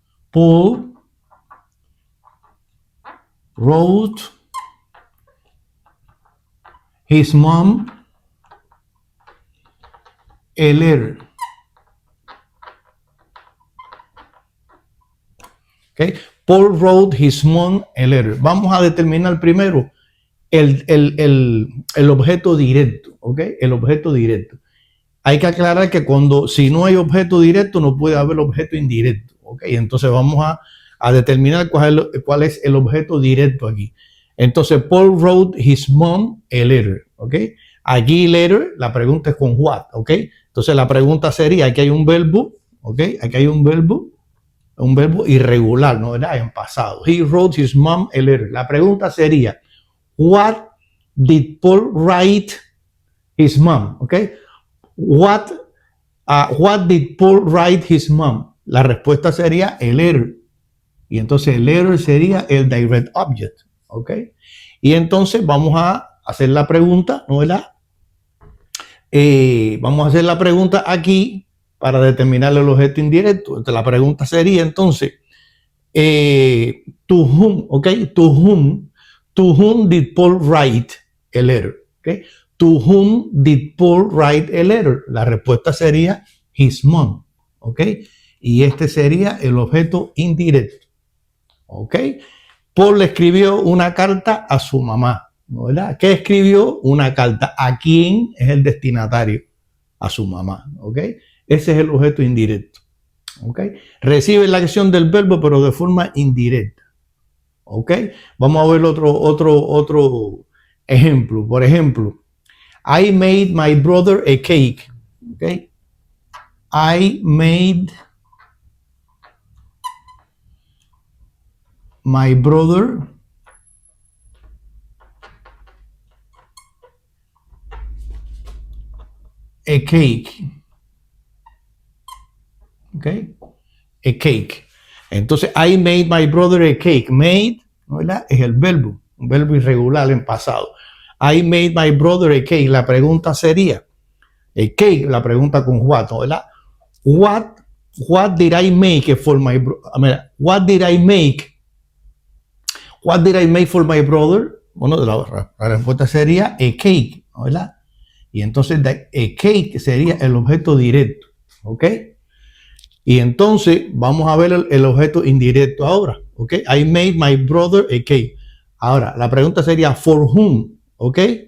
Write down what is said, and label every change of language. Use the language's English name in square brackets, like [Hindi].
[English] Paul wrote his mom a letter. ¿Ok? Paul wrote his mom a letter. [Spanish] Vamos a determinar primero el objeto directo, ¿ok? El objeto directo. Hay que aclarar que si no hay objeto directo, no puede haber objeto indirecto, ¿ok? Entonces vamos a determinar cuál es el objeto directo aquí. [English] Entonces, Paul wrote his mom a letter, ¿ok? [Spanish] Aquí letter, la pregunta es con what, ¿ok? Entonces la pregunta sería, aquí hay un verbo, ¿ok? Aquí hay un verbo irregular, ¿no? ¿Verdad? En pasado. [English] He wrote his mom a letter. [Spanish] La pregunta sería, [English] what did Paul write his mom? Okay. What did Paul write his mom? [Spanish] La respuesta sería el letter. Y entonces el letter sería el direct object. ¿Ok? Y entonces vamos a hacer la pregunta, ¿no? ¿Verdad? Vamos a hacer la pregunta aquí para determinar el objeto indirecto. Entonces, la pregunta sería entonces, to whom, ¿ok? [English] To whom did Paul write a letter? ¿Ok? To whom did Paul write a letter? [Spanish] La respuesta sería his mom, ¿ok? Y este sería el objeto indirecto, ¿ok? Paul le escribió una carta a su mamá, ¿verdad? ¿Qué escribió? Una carta. ¿A quién es el destinatario? A su mamá, ¿ok? Ese es el objeto indirecto, ¿ok? Recibe la acción del verbo, pero de forma indirecta, ¿ok? Vamos a ver otro ejemplo. Por ejemplo, [English] I made my brother a cake, ¿ok? I made my brother a cake. ¿Ok? A cake. Entonces, I made my brother a cake. [Spanish] Made, ¿verdad? Es el verbo, un verbo irregular en pasado. [English] I made my brother a cake. [Spanish] La pregunta sería, a cake, la pregunta con what, ¿verdad? [English] What did I make for my brother? What did I make for my brother? [Spanish] Bueno, la respuesta sería a cake, ¿verdad? Y entonces a cake sería el objeto directo, ¿ok? Y entonces vamos a ver el objeto indirecto ahora, ¿ok? [English] I made my brother a cake. [Spanish] Ahora, la pregunta sería [English] for whom, ¿ok?